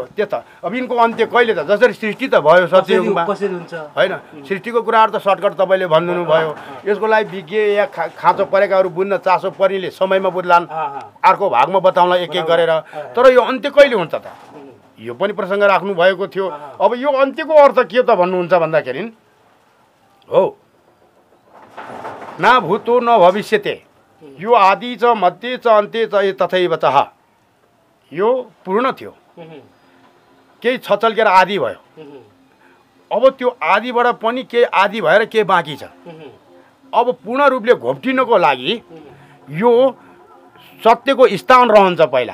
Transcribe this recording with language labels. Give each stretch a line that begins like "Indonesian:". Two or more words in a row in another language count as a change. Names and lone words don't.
Nepali: त्यो त अब यिनको अन्त्य कहिले त? जसरी सृष्टि त भयो सत्ययुगमा होइन, सृष्टिको कुराहरू त सर्टकट तपाईँले भनिदिनु भयो। यसको लागि विज्ञ या खाँचो परेकाहरू बुझ्न चासो पर्नेले समयमा बुझ्लान्, अर्को भागमा बताउँला एक एक गरेर। तर यो अन्त्य कहिले हुन्छ त? यो पनि प्रसङ्ग राख्नु भएको थियो। अब यो अन्त्यको अर्थ के त भन्नुहुन्छ भन्दाखेरि हो,
Sanskrit: न भूतो न भविष्यते, यो आदि च मध्य च अन्त्य च तथैव च।
Nepali: यो पूर्ण थियो, केही छचल्केर आदि भयो। अब त्यो आदिबाट पनि केही आदि भएर केही बाँकी छ। अब पूर्ण रूपले घोप्टिनको लागि यो सत्यको स्थान रहन्छ पहिला।